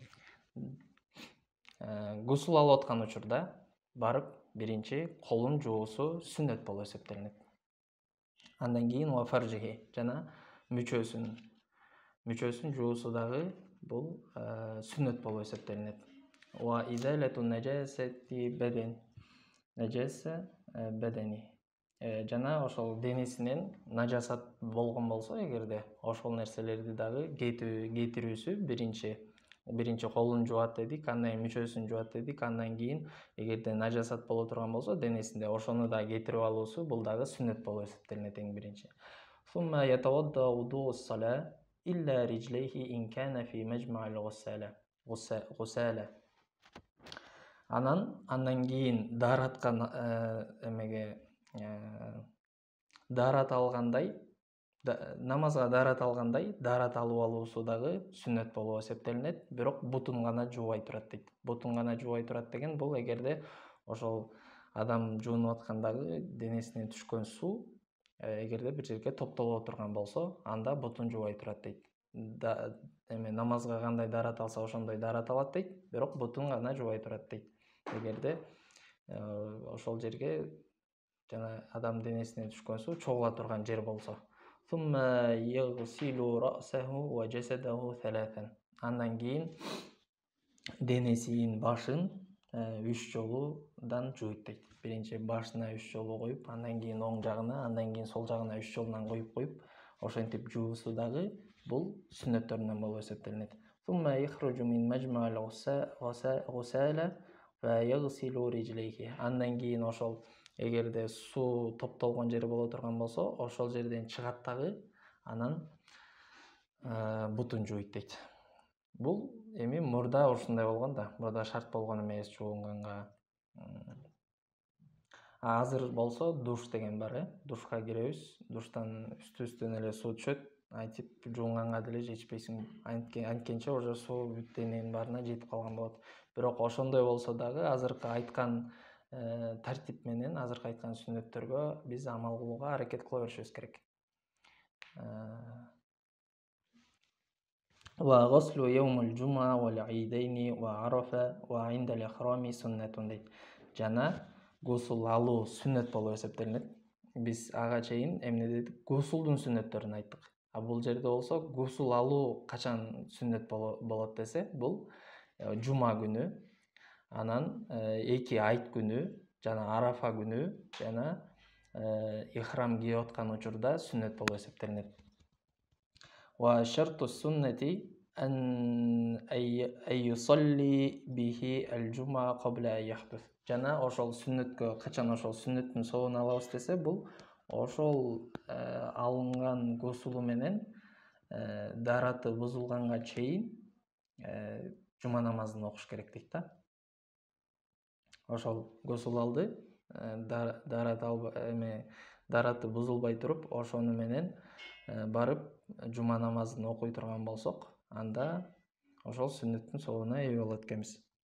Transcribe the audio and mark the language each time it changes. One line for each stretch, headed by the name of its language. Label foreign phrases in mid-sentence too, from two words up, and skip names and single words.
Kyrgyz: Гусул алып аткан учурда барып биринчи колун жуусу сүннөт болуп эсептелинет. Андан кийин
Arabic: وفرجه,
Kyrgyz: жана мүчөсүн жуусу дагы бул сүннөт болуп эсептелинет.
Arabic: وإزالة نجاسة بدن، نجاسة بدني.
Kyrgyz: Жана ошол денесинен нажасат болгон болсо, эгерде ошол нерселерди дагы кетирүүсү биринчи колун жуат дедик, андан кийин мүчөсүн жуат дедик, андан кийин эгерде нажасат боло турган болсо денесинде, ошону да кетирип алуусу бул дагы сүннөт болуп эсептелинет эң биринчи.
Arabic: ثم يتوضأ وضوء الصلاة إلا رجليه إن كان في مجمع الغسالة.
Kyrgyz: Андан кийин daarаткан эмеге daarат алгандай, намазга daarат алгандай, daarат алып алуусу дагы сүннөт болуп эсептелинет, бирок бутун гана жуубай турат дейт. Бутун гана жуубай турат деген бул эгерде ошол адам жуунуп аткандагы денесинен түшкөн суу эгерде бир жерге топтоло турган болсо, анда бутун жуубай турат дейт. Намазга кандай daarат алса ошондой daarат алат дейт, бирок бутун гана жуубай турат дейт. Эгерде ошол жерге жана адам денесине түшкөн суу чогула турган жер болсо.
Arabic: ثم يغسل رأسه وجسده ثلاثا.
Kyrgyz: Андан кийин денесин, башын 3 жолудан жууйт дейт. Биринчи башына 3 жолу коюп, андан кийин оң жагына, андан кийин сол жагына 3 жолунан коюп, ошентип жуусу дагы бул сүннөттөрүнөн болуп эсептелинет.
Arabic: ثم يخرج من مجمع الغسالة فيغسل رجليه.
Kyrgyz: Андан кийин ошол эгерде суу топтолгон жери боло турган болсо, ошол жерден чыгат дагы анан бутун жууйт дейт. Бул эми мурда ушундай болгон да, мурда шарт болгон эмес жуунганга. Азыр болсо душ деген бар, душка киребиз, душтан үстүбүздөн эле суу түшөт, айтип жуунганга деле жетпейсиң, анткенче уже суу бүт дененин баарына жетип калган болот. Бирок ошондой болсо дагы азыркы айткан тартип менен, азыркы айткан сүннөттөргө биз амал кылууга аракет кыла беришибиз керек.
Arabic: وغسل يوم الجمعة والعيدين وعرفة وعند الإحرام سنة дейт.
Kyrgyz: Жана гусул алуу сүннөт болуп эсептелинет. Биз ага чейин эмне дедик? Гусулдун сүннөттөрүн айттык. А бул жерде болсо гусул алуу качан сүннөт болот десе, бул жума күнү, анан 2 айт күнү, жана арафа күнү, жана ихрам кийип аткан учурда сүннөт болуп эсептелинет.
Arabic: وشرط السنة أن يصلي به الجمعة قبل أن يحدث.
Kyrgyz: Жана ошол сүннөткө качан ошол сүннөттүн соонун алабыз десе, бул ошол алынган гусулу менен дараты бузулганга чейин жума намазын окуш керек дейт да. Ошол гусул алды, дараты бузулбай туруп, ошону менен барып жума намазын окуй турган болсок, анда ошол сүннөттүн соонуна ээ болот экенбиз.